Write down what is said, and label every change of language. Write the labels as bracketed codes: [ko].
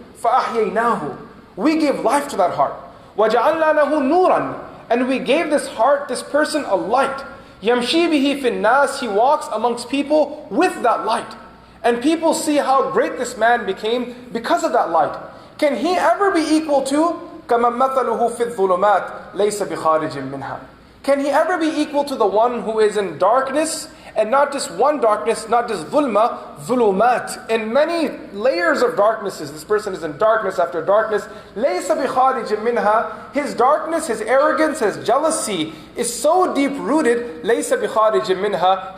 [ar] فَأَحْيَيْنَاهُ. [en] We gave life to that heart. [ar] وَجَعَلْنَا لَهُ نُورًا. [en] And we gave this heart, this person, a light. [ar] يَمْشِي بِهِ فِي النَّاسِ. [en] He walks amongst people with that light. And people see how great this man became because of that light. Can he ever be equal to [ar] كَمَنْ مَثَلُهُ فِي الظُّلُمَاتِ لَيْسَ بِخَارِجٍ مِنْهَا. [en] Can he ever be equal to the one who is in darkness, and not just one darkness, not just dhulma, dhulumat, in many layers of darknesses. This person is in darkness after darkness. [ar] لَيْسَ بِخَارِجٍ مِنْهَا. [en] His darkness, his arrogance, his jealousy is so deep-rooted, [ar] لَيْسَ بِخَارِجٍ مِنْهَا.